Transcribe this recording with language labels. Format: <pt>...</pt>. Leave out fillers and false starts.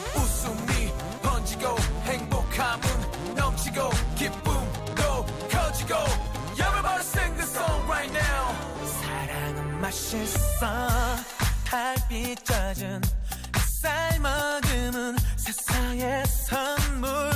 <ko>웃음이 번지고 행복함은 넘치고 기쁨도 커지고.</ko> <en>Everybody sing this song right now.</en> <ko>사랑은 맛있어. 달빛 젖은 쌀 먹음은 세상의 선물.</ko>